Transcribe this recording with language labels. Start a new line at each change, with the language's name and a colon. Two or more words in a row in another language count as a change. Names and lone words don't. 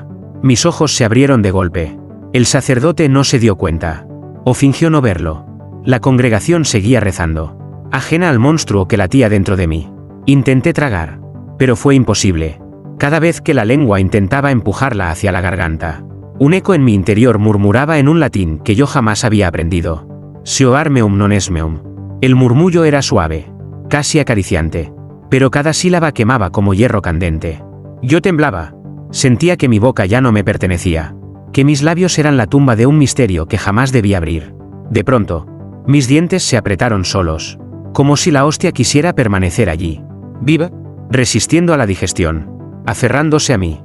Spanish: Mis ojos se abrieron de golpe. El sacerdote no se dio cuenta, o fingió no verlo. La congregación seguía rezando, ajena al monstruo que latía dentro de mí. Intenté tragar, pero fue imposible. Cada vez que la lengua intentaba empujarla hacia la garganta, un eco en mi interior murmuraba en un latín que yo jamás había aprendido.
Latin: Seoar meum non es meum.
Spanish: El murmullo era suave, casi acariciante, pero cada sílaba quemaba como hierro candente. Yo temblaba. Sentía que mi boca ya no me pertenecía, que mis labios eran la tumba de un misterio que jamás debía abrir. De pronto, mis dientes se apretaron solos, como si la hostia quisiera permanecer allí, viva, resistiendo a la digestión, aferrándose a mí.